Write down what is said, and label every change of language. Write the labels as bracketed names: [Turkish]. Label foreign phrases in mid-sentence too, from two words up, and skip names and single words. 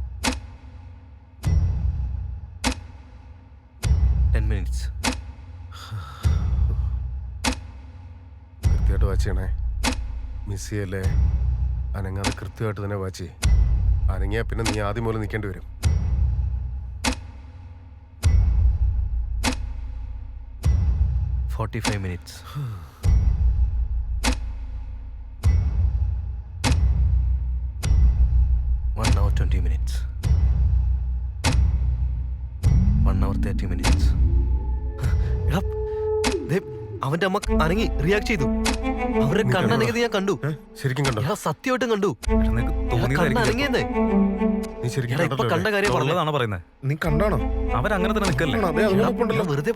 [English] 10 minutes. [Malayalam] കൃത്യമായിട്ട് വാച്ച് ചെയ്യണേ. മിസ് ചെയ്യല്ലേ. അനങ്ങാതെ കൃത്യമായിട്ട് തന്നെ വാച്ച് ചെയ്യും. അനങ്ങിയാ പിന്നെ നീ ആദ്യം പോലെ നിൽക്കേണ്ടി വരും. [English] minutes. 1 hour 20 minutes. 1 hour 30 minutes. [Malayalam] എടാ, ദേ, അവന്റെ അമ്മ അനങ്ങി റിയാക്ട് ചെയ്തു. അവരുടെ കണ്ണനങ്ങിയത് ഞാൻ കണ്ടു. ശരിക്കും കണ്ടോ? ഞാൻ സത്യമായിട്ടും കണ്ടു. അനങ്ങിയെന്നേ. നീ ശരിക്കും എടാ, ഇപ്പൊ കണ്ട കാര്യം പറഞ്ഞതാണ്. ഉള്ളതാണോ പറയുന്നത്? നീ കണ്ടാണോ? അവരങ്ങനെ തന്നെ നിൽക്കല്ലേ? അതെ, ഞാൻ വെറുതെ